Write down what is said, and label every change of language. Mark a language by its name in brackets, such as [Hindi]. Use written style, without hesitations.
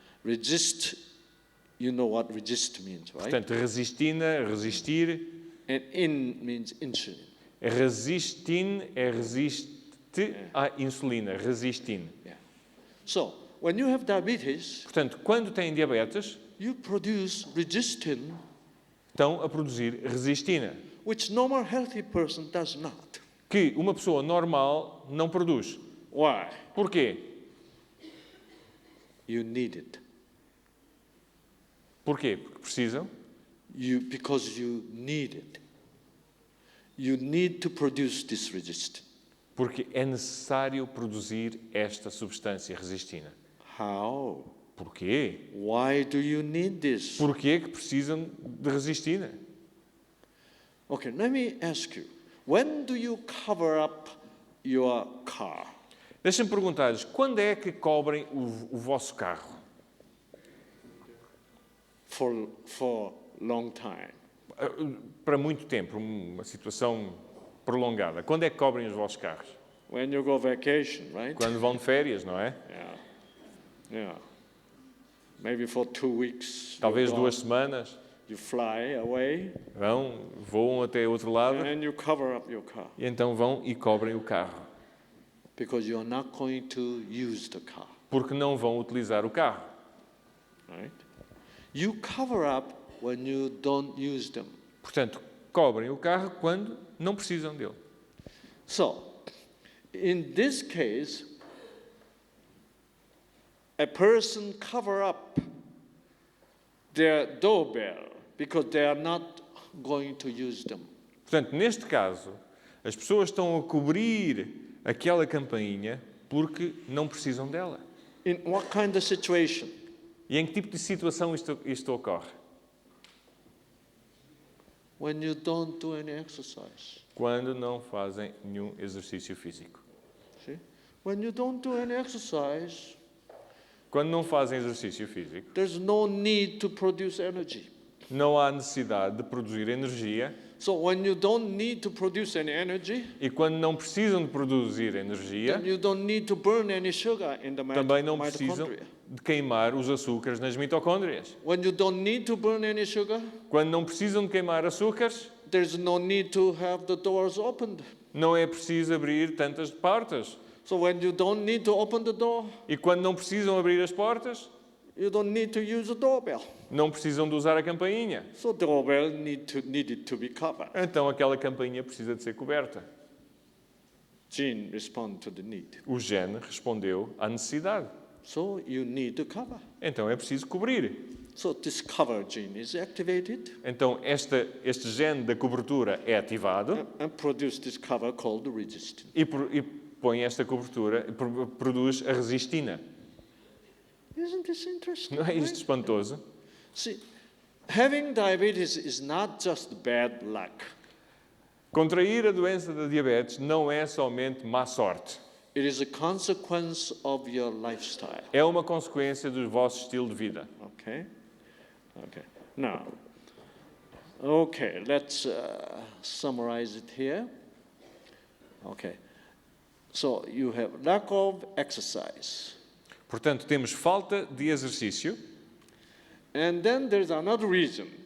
[English] Resist, you know what resist means, right? [Portuguese] Portanto, resistina, resistir. [English] And in means insulin. [Portuguese] Resistin é resiste à insulina, resistin. [English] Yeah. So, when you have diabetes, [Portuguese] Portanto, quando têm diabetes, [English] you produce resistin, [Portuguese] estão a produzir resistina, [English] which normal healthy person does not. [Portuguese] que uma pessoa normal não produz. [English] Why? [Portuguese] Porquê? [English] You need it. [Portuguese] Porquê? Porque precisam. [English] Because you need it. You need to produce this resistin. [Portuguese] Porque é necessário produzir esta substância resistina. [English] How? [Portuguese] Porquê? [English] Why do you need this? [Portuguese] Porquê que precisam de resistina? [English] Okay, let me ask you. When do you cover up your car? [Portuguese] Deixem-me perguntar-lhes, quando é que cobrem o vosso carro? [English] For long time. [Portuguese] Para muito tempo, uma situação prolongada. Quando é que cobrem os vossos carros? [English] When you go vacation, right? [Portuguese] Quando vão de férias, não é? [English] Yeah. Maybe for 2 weeks. [Portuguese] Talvez [English] you [Portuguese] 2 semanas. [English] You fly away. [Portuguese] Voam até outro lado. [English] And you cover up your car. [Portuguese] E então vão e cobrem o carro. [English] Because you're not going to use the car. [Portuguese] Porque não vão utilizar o carro. [English] Right? You cover up when you don't use them. [Portuguese] Portanto, cobrem o carro quando não precisam dele. [English] So, in this case, a person cover up their doorbell because they are not going to use them. [Portuguese] Portanto, neste caso, as pessoas estão a cobrir aquela campainha porque não precisam dela. [English] In what kind of situation? [Portuguese] E em que tipo de situação isto ocorre? [English] When you don't do any exercise. [Portuguese] Quando não fazem nenhum exercício físico. [English] See? When you don't do any exercise, [Portuguese] Quando não fazem exercício físico, [English] there's no need to produce energy. [Portuguese] não há necessidade de produzir energia. [English] So when you don't need to produce any energy, [Portuguese] E quando não precisam de produzir energia, [English] then you don't need to burn any sugar in the [Portuguese] também não precisam [English] mitochondria. [Portuguese] de queimar os açúcares nas mitocôndrias. [English] When you don't need to burn any sugar, [Portuguese] Quando não precisam de queimar açúcares, [English] there's no need to have the doors opened. [Portuguese] Não é preciso abrir tantas portas. [English] So when you don't need to open the door, [Portuguese] E quando não precisam abrir as portas, [English] you don't need to use the doorbell. [Portuguese] não precisam de usar a campainha. [English] So the doorbell needed to be covered. [Portuguese] Então aquela campainha precisa de ser coberta. [English] Gene responded to the need. [Portuguese] O gene respondeu à necessidade. [English] So you need to cover. [Portuguese] Então é preciso cobrir. [English] So this cover gene is activated [Portuguese] Então este gene da cobertura é ativado [English] and produce this cover called the resistin. [Portuguese] e põe esta cobertura, produz a resistina. [English] Isn't this interesting? [Portuguese] Não é isto espantoso? [English] See, having diabetes is not just bad luck. [Portuguese] Contrair a doença da diabetes não é somente má sorte. [English] It is a consequence of your lifestyle. [Portuguese] É uma consequência do vosso estilo de vida. [English] Okay? Okay. Now, okay, let's summarize it here. Okay. So you have lack of exercise. [Portuguese] Portanto, temos falta de exercício. [English] And then there's another reason.